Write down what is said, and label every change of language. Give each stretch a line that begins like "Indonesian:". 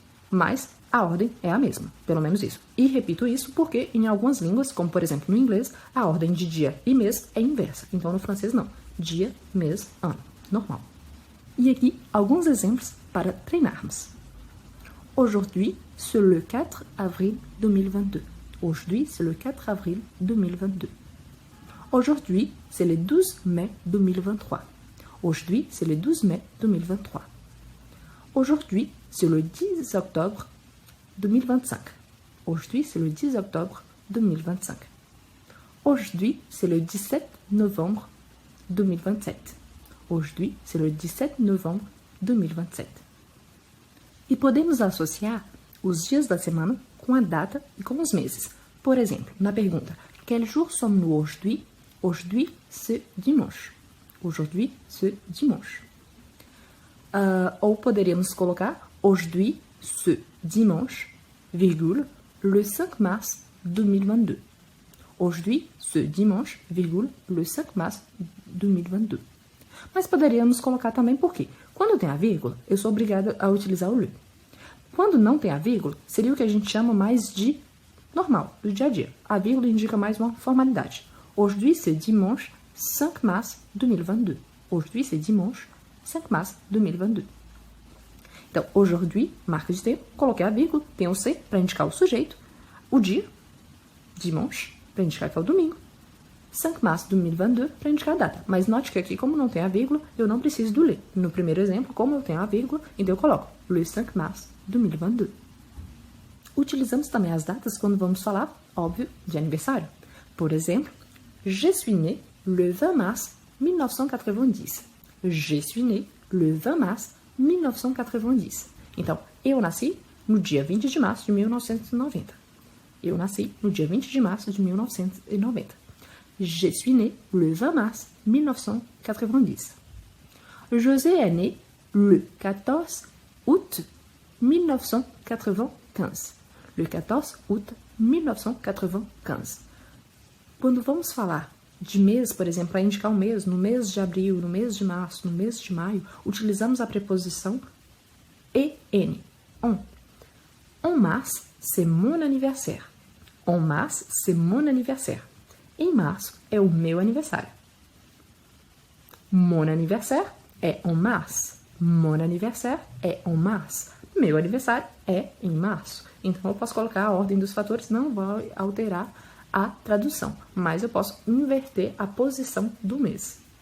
Portuguese: Mas a ordem é a mesma, pelo menos isso. E repito isso porque em algumas línguas, como por exemplo no inglês, a ordem de dia e mês é inversa. Então no francês não. Dia, mês, ano. Normal. E aqui alguns exemplos para treinarmos.
French: Aujourd'hui, c'est le 4 avril 2022. Aujourd'hui, c'est le 4 avril 2022. Aujourd'hui, c'est le 12 mai 2023. Aujourd'hui, c'est le 12 mai 2023. Aujourd'hui, c'est le 10 octobre 2025. Aujourd'hui, c'est le 10 octobre 2025. Aujourd'hui, c'est le 17 novembre 2027. Aujourd'hui, c'est le 17 novembre 2027.
Portuguese: E podemos associar os dias da semana com a data e com os meses. Por exemplo, na pergunta,
French: quel jour sommes-nous aujourd'hui? Aujourd'hui, c'est dimanche. Aujourd'hui, c'est dimanche.
Portuguese: Ou poderíamos colocar
French: aujourd'hui, ce dimanche, virgule, le 5 mars 2022. Aujourd'hui, ce dimanche, virgule, le 5 mars 2022.
Portuguese: Mas poderíamos colocar também porque, quando tem a vírgula, eu sou obrigada a utilizar o le. Quando não tem a vírgula, seria o que a gente chama mais de normal, do dia a dia. A vírgula indica mais uma formalidade.
French: Aujourd'hui, c'est dimanche 5 mars 2022. Aujourd'hui, c'est dimanche 5 mars 2022.
Portuguese: Então, aujourd'hui, marca de tempo, coloquei a vírgula, tem o C para indicar o sujeito, o dia, dimanche, para indicar que é o domingo, 5 mars 2022 para indicar a data. Mas note que aqui, como não tem a vírgula, eu não preciso do le. No primeiro exemplo, como eu tenho a vírgula, então eu coloco le 5 mars 2022. Utilizamos também as datas quando vamos falar, óbvio, de aniversário. Por exemplo,
French: je suis né le 20 mars 1990. Je suis né le 20 mars 1990.
Portuguese: Então, eu nasci no dia 20 de março de 1990. Eu nasci no dia 20 de março de 1990.
French: Je suis né le 20 mars 1990. José est né le 14 août 1995. Le 14 août 1995.
Portuguese: Quando vamos falar de mês, por exemplo, para indicar um mês, no mês de abril, no mês de março, no mês de maio, utilizamos a preposição en.
French: En mars, c'est mon anniversaire. En mars, c'est mon anniversaire.
Portuguese: Em março é o meu aniversário.
French: Mon anniversaire
Portuguese: é en mars.
French: Mon anniversaire
Portuguese: é en mars. Meu aniversário é em março. Então eu posso colocar a ordem dos fatores, não vai alterar a tradução, mas eu posso inverter a posição do mês.